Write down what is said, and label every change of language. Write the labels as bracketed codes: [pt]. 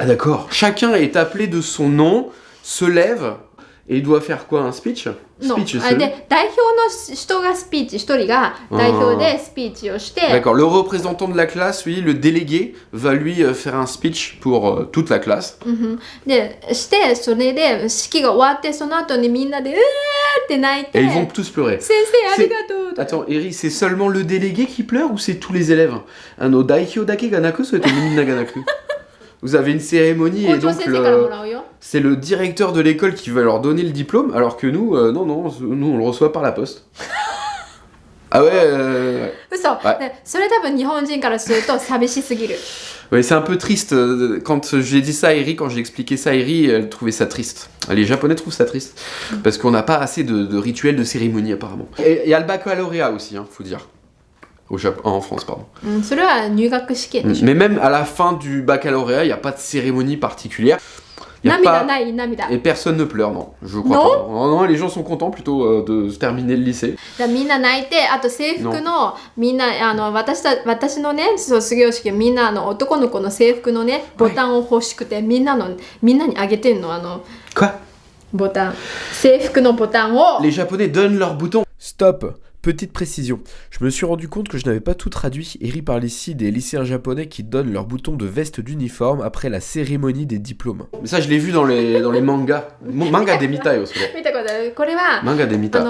[fr] Ah d'accord. Chacun est appelé de son nom, se lève, et il doit faire quoi, un speech? [ja] の [fr] Speech, c'est... [ja] で、代表の人がスピーチ、一人が代表でスピーチをして、 [fr] D'accord, le représentant de la classe, lui, le délégué, va lui faire un speech pour toute la classe. [ja] で、して、それで式が終わって、その後にみんなで、うーって泣いて、 [fr] Et ils vont tous pleurer. [ja] 先生ありがとうと。 [fr] Attends, Eri, c'est seulement le délégué qui pleure ou c'est tous les élèves? [ja] No daihyo dake ga naku, so minna ga naku. [fr] Vous avez une cérémonie et donc c'est le directeur de l'école qui va leur donner le diplôme, alors que nous, non, nous on le reçoit par la poste. Ah ouais, [ja] 嘘、 [fr] Ouais. [ja] でそれ多分日本人からすると寂しすぎる。 [fr] Ouais, c'est un peu triste. Quand j'ai dit ça à Eri, quand j'ai expliqué ça à Eri, elle trouvait ça triste. Les Japonais trouvent ça triste. Parce qu'on n'a pas assez de rituels, de cérémonies apparemment. Et il y a le baccalauréat aussi, hein, faut dire. En France, pardon. [ja] それは入学試験でしょ。 [fr] Mais même à la fin du baccalauréat, il n'y a pas de cérémonie particulière. Y a [ja] 涙 [fr] pas... [ja] ない涙。 [fr] Et personne ne pleure, non. Je crois Non pas. Non, les gens sont contents plutôt de se terminer le lycée. [ja] だみんな泣いて、あと制服のみんな私のね卒業式みんな男の子の制服のねボタンを欲しくて、みんなにあげてんの [fr] Quoi? [ja] ボタン制服のボタンを。 [fr] Les Japonais donnent leurs boutons. Stop. Petite précision, je me suis rendu compte que je n'avais pas tout traduit. Eri parle ici des lycéens japonais qui donnent leur bouton de veste d'uniforme après la cérémonie des diplômes. Mais ça, je l'ai vu dans les mangas. [ja] Manga des mitai [fr] aussi. Manga des mitai.